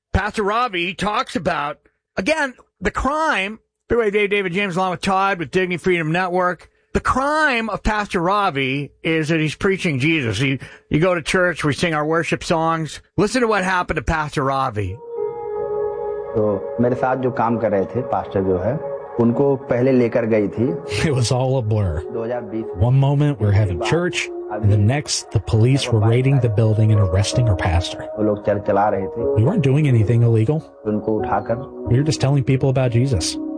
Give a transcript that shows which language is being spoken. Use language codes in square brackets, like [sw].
[en] Pastor Ravi talks about, again, the crime, Freeway Dave, David James, along with Todd with Dignity Freedom Network. The crime of Pastor Ravi is that he's preaching Jesus. You go to church, we sing our worship songs. Listen to what happened to Pastor Ravi. [hi] सो, मेरे साथ जो काम कर रहे थे, pastor जो है, उनको पहले लेकर गयी थी. [en] It was all a blur. One moment, we're having church, and the next, the police were raiding the building and arresting our pastor. We weren't doing anything illegal. We were just telling people about Jesus.